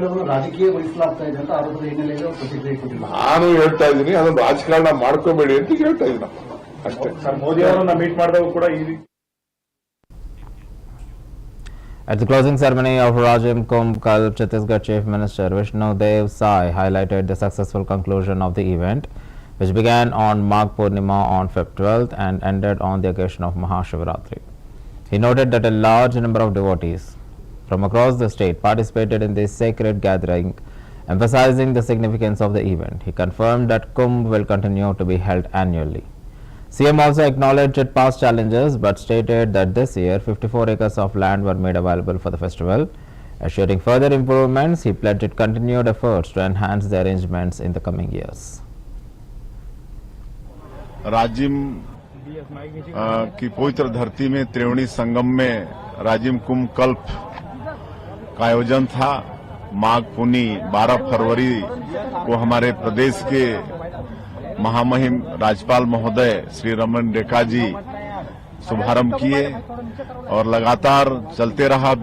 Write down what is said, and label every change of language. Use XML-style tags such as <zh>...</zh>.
<kn>ರಾಜಕೀಯ ವಹಿಸಲಾಗ್ತಾ ಇದೆ ಅಂತ ಆರೋಪದ ಹಿನ್ನೆಲೆಯಲ್ಲಿ ಪ್ರತಿಕ್ರಿಯೆ ಕೊಟ್ಟಿಲ್ಲ. ನಾನು ಹೇಳ್ತಾ ಇದ್ದೀನಿ ಅದೊಂದು ರಾಜಕಾರಣ ಮಾಡ್ಕೋಬೇಡಿ ಅಂತ ಹೇಳ್ತಾ ಇದ್ದೀನಿ ಅಷ್ಟೇ. ಮೋದಿ ಅವರನ್ನ ಮೀಟ್ ಮಾಡಿದಾಗ ಕೂಡ ಈ ರೀತಿ.</kn> <en>At the closing ceremony of Rajim Kumbh Kalp, Chhattisgarh Chief Minister Vishnu Dev Sai highlighted the successful conclusion of the event, which began on Magh Purnima on Feb 12th and ended on the occasion of Mahashivratri. He noted that a large number of devotees from across the state participated in this sacred gathering, emphasizing the significance of the event. He confirmed that Kumbh will continue to be held annually. CM also acknowledged past challenges but stated that this year 54 acres of land were made available for the festival. Assuring further improvements, he pledged continued efforts to enhance the arrangements in the coming years.</en> <hi>Rajim की पवित्र धरती में त्रिवेणी संगम में राजिम कुंभ कल्प का आयोजन था। माघ पुनी 12 फरवरी को हमारे प्रदेश के महामहिम राज्यपाल महोदय श्री रमन रेखा जी शुभारंभ किए और लगातार चलते रहा।</hi>